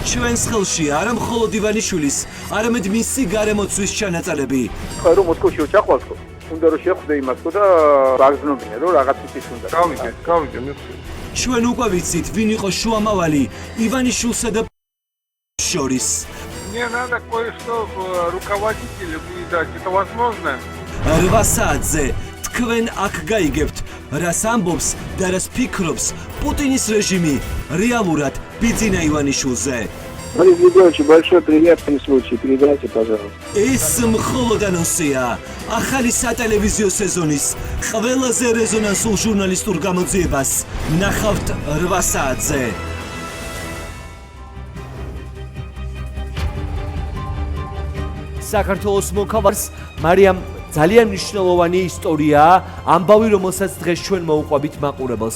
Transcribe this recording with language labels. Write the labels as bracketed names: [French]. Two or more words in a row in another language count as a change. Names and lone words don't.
[Georgian] ჩვენს ხელში არა მხოლოდ ივანიშვილის, არამედ მისი გარემოცვის ჩანაწერები. ხო რომ მოსკოვში ჩახვალ თქო. უნდა რომ შეხვდე იმას თქო და აგზნობინე რომ რაღაც ის უნდა. გავიგე მიხსოვს. ჩვენ უკვე ვიცით ვინ იყო შუამავალი ივანიშვილსა და შორის. [Russian] Мне надо кое-что руководителю передать. Это возможно? [Georgian] 8 საათზე თქვენ აქ გაიგებთ, რას ამბობს და რას ფიქრობს პუტინის რეჟიმი რეალურად ბიძინა ივანიშვილზე. [Russian] Борис Григорьевич, большой приятный случай. Передайте, пожалуйста. [Georgian] ეს მხოლოდ ანონსია ახალი სატელევიზიო სეზონის ყველაზე რეზონანსულ ჟურნალისტურ გამოძიებას ნახავთ 8 საათზე. საქართველოს მოქალაქის მარიამ ძალიან მნიშვნელოვანი ისტორიაა, ამბავი რომელსაც დღეს ჩვენ მოუყვებით მაყურებელს.